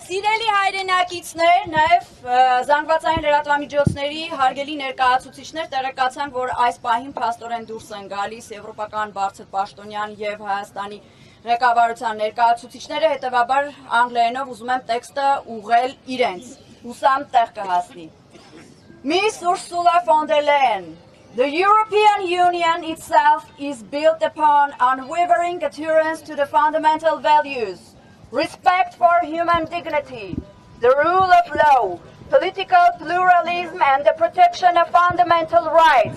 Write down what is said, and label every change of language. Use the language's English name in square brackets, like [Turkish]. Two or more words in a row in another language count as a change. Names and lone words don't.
[Armenian] Սիրելի հայրենակիցներ, նաև զանգվածային լրատվամիջոցների հարգելի ներկայացուցիչներ, տեղեկացան, որ այս պահին փաստորեն դուրս են գալիս Եվրոպական բարձր պաշտոնյան եւ Հայաստանի ղեկավարության ներկայացուցիչները, հետևաբար անգլերենով ուզում եմ տեքստը ուղղել իրենց։ Հուսամ տեղ կհասնի։ [English] Miss Ursula von der Leyen, the European Union itself is built upon unwavering adherence to the fundamental values. Respect for human dignity, the rule of law, political pluralism and the protection of fundamental rights.